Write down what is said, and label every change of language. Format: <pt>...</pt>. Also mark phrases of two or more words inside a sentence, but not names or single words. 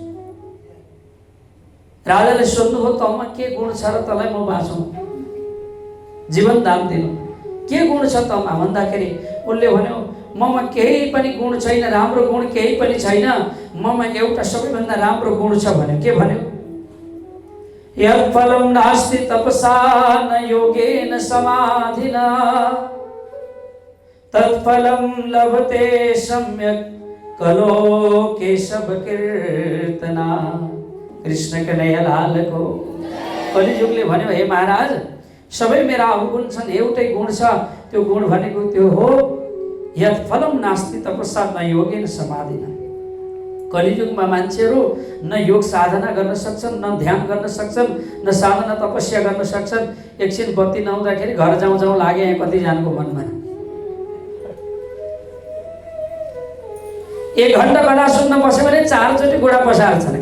<ne>राजाले सोध्नुभयो, तँमा के गुण छ र तँलाई म बाँचौँ, जीवन दान दिनु, के गुण छ तँमा भन्दाखेरि उसले भन्यो, ममा केही पनि गुण छैन, राम्रो गुण केही पनि छैन, ममा एउटा सबैभन्दा राम्रो गुण छ भन्यो। के भन्यो?</ne> <sa>यत्फलं नास्ति तपसा न योगेन समाधिना तत्फलं लभते सम्यक कलो केशव कीर्तना।</sa> <hi>कृष्ण कन्हैया लाल को।</hi> <ne>कलिजुगले भन्यो, हे महाराज सबै मेरा अवगुण छन्, एउटै गुण छ, त्यो गुण भनेको त्यो हो</ne> <sa>यत्फलं नास्ति तपसा न योगेन समाधिना।</sa> <ne>कलियुगमा मान्छेहरू न योग साधना गर्न सक्छन्, न ध्यान गर्न सक्छन्, न साधना तपस्या गर्न सक्छन्। एकछिन बत्ती नहुँदाखेरि घर जाउँ जाउँ लागे कतिजनाको मनमा। 1 घण्टा कथा सुन्न बस्यो भने 4 चोटि गोडा पसार्छन्।</ne>